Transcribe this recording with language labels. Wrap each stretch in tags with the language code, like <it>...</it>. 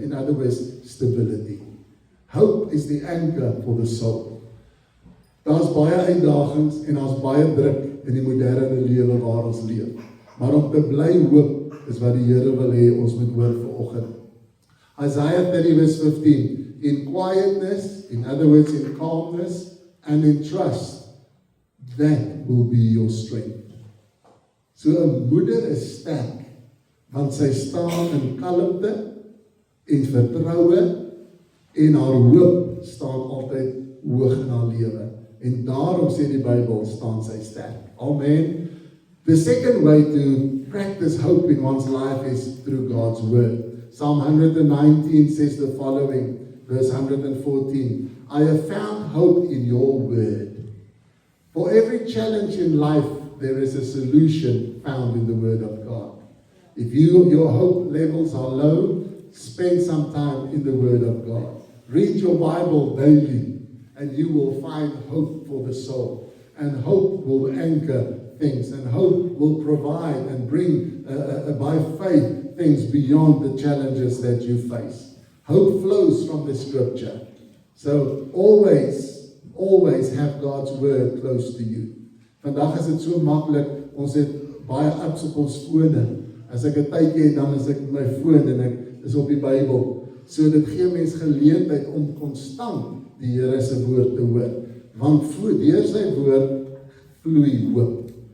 <en>In other words, stability. Hope is the anchor for the soul.</en> <af>Daar's baie uitdagings en daar's baie druk in die moderne lewe waar ons leef. Maar om te bly hoop is wat die Here wil hê ons moet hoor vanoggend.</af> <en>Isaiah 30 verse 15. In quietness, in other words, in calmness and in trust, that will be your strength.</en> <af>So 'n moeder is sterk, want sy staan in kalmte en vertroue en haar hoop staan altyd hoog in haar lewe. En daarom sê die Bybel, staan sy sterk. Amen.</af> <en>The second way to practice hope in one's life is through God's word. Psalm 119 says the following, verse 114, I have found hope in your word. For every challenge in life, there is a solution found in the word of God. If your hope levels are low, spend some time in the word of God. Read your Bible daily, and you will find hope for the soul. And hope will anchor things, and hope will provide and bring, by faith, things beyond the challenges that you face. Hope flows from the scripture. So always have God's word close to you.</en> <af>Vandag is dit so maklik, ons het baie apps op ons fone. As ek 'n tydjie het, dan is ek met my foon en ek is op die Bybel. So dit gee mens geleentheid om konstant die Here se woord te hoor. Want deur sy woord vloei hoop.</af>